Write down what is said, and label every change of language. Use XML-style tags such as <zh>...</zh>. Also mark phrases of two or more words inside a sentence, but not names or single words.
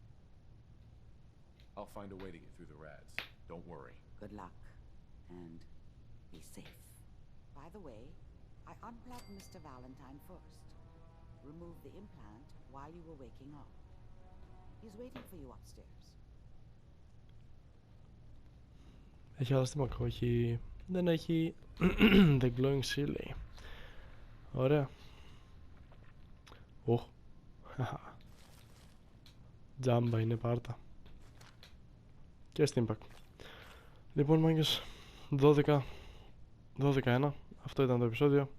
<en>I'll find a way to get through the rads. Don't worry. Good luck. And be safe. By the way, I unplugged Mr. Valentine first. Remove the implant while you were waking up. He's waiting for you upstairs.</en> <el>Έχει άλλα στη μακρό, έχει... Δεν έχει...</el> <en>The glowing sea</en> <el>λέει. Ωραία. Οχ. Τζάμπα είναι πάρτα. Και steampack. Λοιπόν μάγκες, 12-1. Αυτό ήταν το επεισόδιο.</el>